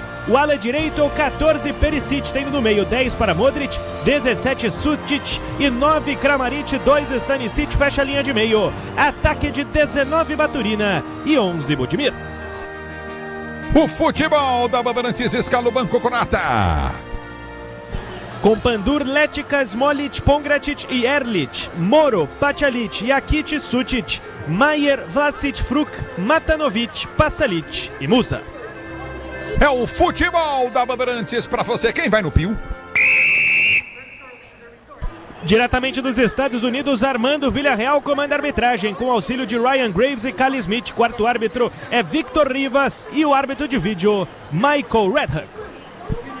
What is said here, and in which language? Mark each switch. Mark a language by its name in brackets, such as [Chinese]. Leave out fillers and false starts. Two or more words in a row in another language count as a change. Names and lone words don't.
[Portuguese] O ala direito é o 14 Perisic, tendo no meio 10 para Modric, 17 Sutic e 9 Kramaric, 2 Stanisic, fecha a linha de meio. Ataque de 19 Baturina e 11 Budimir. O futebol da Bandeirantes escala o banco croata. Com Pandur, Letica, Smolic, Pongratic e Erlic, Moro, Pachalic, Jakic, Sutic, Maier, Vlasic, Fruk, Matanovic, Pasalic e Musa. É o futebol da Bandeirantes para você. Quem vai no Pio? Diretamente dos Estados Unidos, Armando Villarreal comanda a arbitragem, com auxílio de Ryan Graves e Cali Smith. Quarto árbitro é Victor Rivas e o árbitro de vídeo, Michael Redhook.